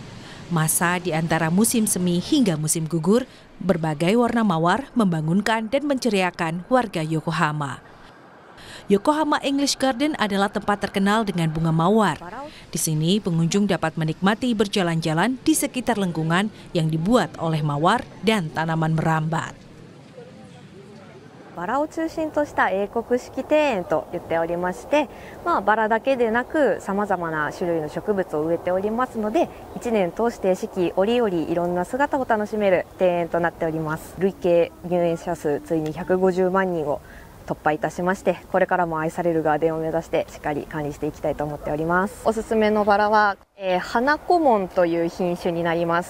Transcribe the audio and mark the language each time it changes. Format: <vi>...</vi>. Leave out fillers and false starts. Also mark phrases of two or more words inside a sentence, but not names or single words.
<id>Masa di antara musim semi hingga musim gugur, berbagai warna mawar membangunkan dan menceriakan warga Yokohama. Yokohama English Garden adalah tempat terkenal dengan bunga mawar. Di sini pengunjung dapat menikmati berjalan-jalan di sekitar lengkungan yang dibuat oleh mawar dan tanaman merambat.</id> <ja>バラを中心とした英国式庭園と言っておりまして、バラだけでなく様々な種類の植物を植えておりますので、1年通して四季折々いろんな姿を楽しめる庭園となっております。累計入園者数ついに150万人を突破いたしまして、これからも愛されるガーデンを目指してしっかり管理していきたいと思っております。おすすめのバラは、花小紋という品種になります。</ja>